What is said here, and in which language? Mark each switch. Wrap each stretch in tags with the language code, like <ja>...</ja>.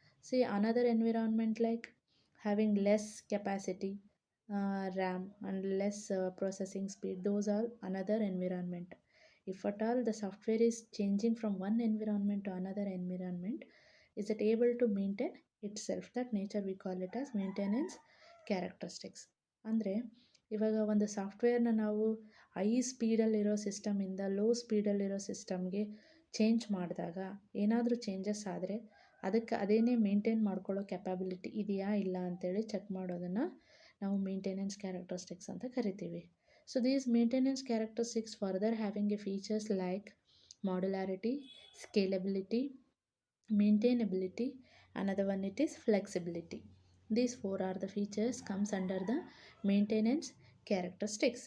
<en>See another environment like having less capacity, RAM and less processing speed. Those are another environment. If at all the software is changing from one environment to another environment, is it able to maintain itself? That nature we call it as maintenance characteristics.</en> <kn>ಅಂದರೆ ಇವಾಗ ಒಂದು ಸಾಫ್ಟ್ವೇರ್ನ ನಾವು high ಸ್ಪೀಡಲ್ಲಿರೋ ಸಿಸ್ಟಮಿಂದ low ಸ್ಪೀಡಲ್ಲಿರೋ ಸಿಸ್ಟಮ್ಗೆ change ಮಾಡಿದಾಗ ಏನಾದರೂ changes ಆದರೆ ಅದಕ್ಕೆ ಅದೇನೇ ಮೇಂಟೈನ್ ಮಾಡ್ಕೊಳ್ಳೋ ಕೆಪಾಬಿಲಿಟಿ ಇದೆಯಾ ಇಲ್ಲ ಅಂತೇಳಿ ಚೆಕ್ ಮಾಡೋದನ್ನು ನಾವು ಮೇಂಟೆನೆನ್ಸ್ ಕ್ಯಾರೆಕ್ಟರಿಸ್ಟಿಕ್ಸ್ ಅಂತ ಕರಿತೀವಿ.</kn> <en>So these maintenance characteristics further having a features like modularity, scalability, maintainability. Another one it is flexibility. These 4 are the features comes under the maintenance characteristics.</en>